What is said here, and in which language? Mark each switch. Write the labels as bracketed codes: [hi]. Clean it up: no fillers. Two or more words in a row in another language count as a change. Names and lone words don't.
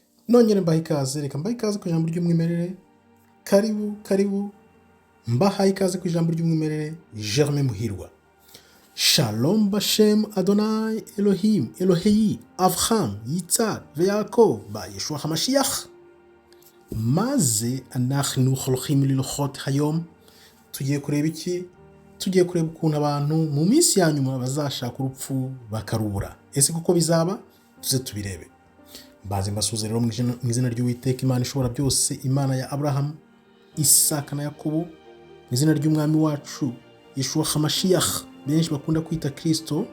[rw] nongere mbaha ikaze, reka mbaha ikaze ku ijambo ry'umwimerere. Karibu mbahaye ikaze ku ijambo ry'umwimerere. Germain Muhirwa. [he] שלום בשם אדוני אלוהים אלוהי אברהם יצחק יעקב ba ישוע המשיח. Maze אנחנו הולכים ללכות היום. [rw] Tugiye kureba iki? Tugiye kureba ukuntu abantu mu minsi ya nyuma bazashaka urupfu bakarubura. Ese kuko bizaba? Tuze tubirebe. Mbaze mbasuze rero mu izina ry'Uwiteka Imana ishobora byose, Imana ya Abraham, Isaka na Yakobo, mu izina ry'umwami wacu [he] ישוע המשיח [rw] benshi bakunda kwita Kristo.